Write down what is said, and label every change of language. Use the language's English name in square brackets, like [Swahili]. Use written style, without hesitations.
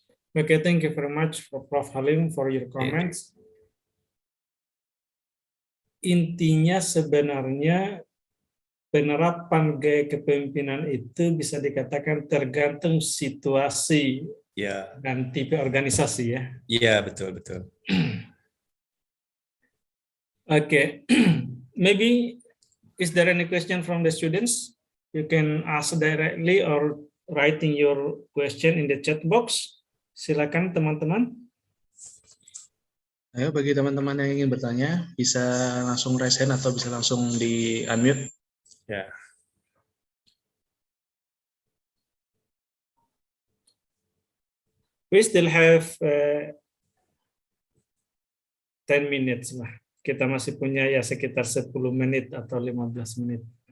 [English] Okay, thank you very much for Prof. Halim for your comments. [Indonesian] Intinya sebenarnya penerapan gaya kepemimpinan itu bisa dikatakan tergantung situasi dan tipe organisasi ya. Iya, betul. [English] Okay, maybe is there any question from the students? You can ask directly or writing your question in the chat box. [Indonesian] Silakan teman-teman. Ayo bagi teman-teman yang ingin bertanya bisa langsung raise hand atau bisa langsung di unmute. Ya. [English] We still have 10 minutes lah. [Indonesian] Kita masih punya ya sekitar 10 menit atau 15 menit.